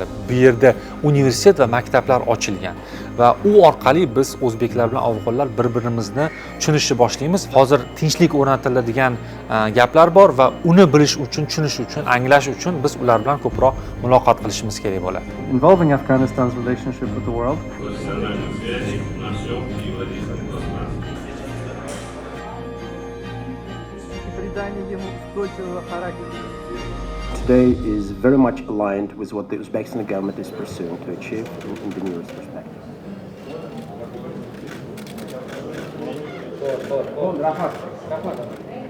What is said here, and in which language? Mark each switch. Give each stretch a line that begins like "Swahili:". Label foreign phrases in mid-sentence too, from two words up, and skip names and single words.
Uzbek: Bu yerda universitet va maktablar ochilgan va u orqali biz o'zbeklar bilan afg'onlar bir-birimizni tushunishni boshlaymiz. Hozir tinchlik o'rnatiladigan gaplar bor va uni bilish uchun, tushunish uchun, anglash uchun biz ular bilan ko'proq muloqot qilishimiz kerak bo'ladi.
English: Involving Afghanistan's relationship with the world. Today is very much aligned with what the Uzbekistan government is pursuing to achieve in the newest perspective.